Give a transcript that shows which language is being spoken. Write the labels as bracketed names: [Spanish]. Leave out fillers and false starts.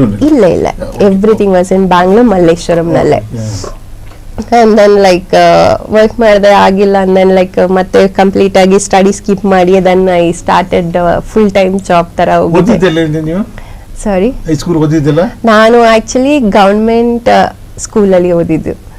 [English] ಇಲ್ಲ, everything was in Bangalore, ಮಲ್ಲೇಶ್ವರಂನಲ್ಲೇ. and then like work [Kannada] ಮಾಡಿದೆ, ಆಗಿಲ್ಲ. [English] and then like [Kannada] ಮತ್ತೆ ಕಂಪ್ಲೀಟ್ ಆಗಿ ಸ್ಟಡಿ ಸ್ಕಿಪ್ ಮಾಡಿ [English] then I started full time [Kannada] job ತರ ಹೋಗಿದ್ದೆ. [English] sorry, [Kannada] ಹೈಸ್ಕೂಲ್ ಓದಿದ್ದಿಲ್ಲ? ನಾನು ಆಕ್ಚುಲಿ ಗವರ್ಮೆಂಟ್ ಸ್ಕೂಲಲ್ಲಿ ಓದಿದ್ದು.